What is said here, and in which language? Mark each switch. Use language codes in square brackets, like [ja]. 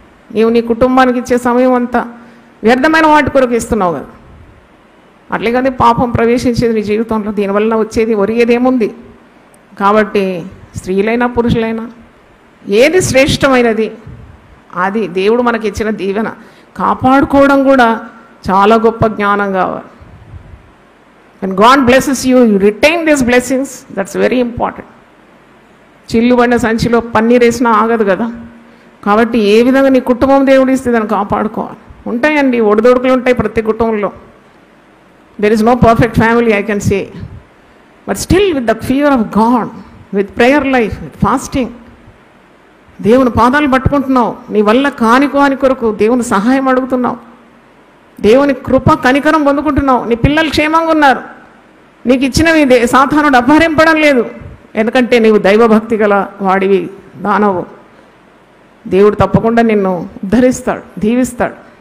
[te] నీవు నీ కుటుంబానికి ఇచ్చే సమయం అంతా వ్యర్థమైన వాటి కొరకు ఇస్తున్నావు కదా. అట్లే కదా పాపం ప్రవేశించేది నీ జీవితంలో. దీనివల్ల వచ్చేది ఒరిగేదేముంది? కాబట్టి స్త్రీలైనా పురుషులైనా ఏది శ్రేష్టమైనది అది దేవుడు మనకి ఇచ్చిన దీవెన. కాపాడుకోవడం కూడా చాలా గొప్ప జ్ఞానం కావాలి. [en] When God blesses you, you retain these blessings. That's very important. చిల్లుబడిన సంచిలో పన్నీర్ వేసినా ఆగదు కదా. కాబట్టి ఏ విధంగా నీ కుటుంబం దేవుడు ఇస్తే దాన్ని కాపాడుకోవాలి. ఉంటాయండి, ఒడిదొడుకులు ఉంటాయి ప్రతి కుటుంబంలో. There is no perfect family, I can say. But still with the fear of God, with prayer life, with fasting, [te] దేవుని పాదాలు పట్టుకుంటున్నావు. నీ వల్ల కాని కొరకు దేవుని సహాయం అడుగుతున్నావు. దేవుని కృప కనికరం పొందుకుంటున్నావు. నీ పిల్లలు క్షేమంగా ఉన్నారు. నీకు ఇచ్చినవి సాధారణుడు అపహరింపడం లేదు. ఎందుకంటే నీవు దైవభక్తి గల వాడివి, దానవు. దేవుడు తప్పకుండా నిన్ను ఉద్ధరిస్తాడు, దీవిస్తాడు.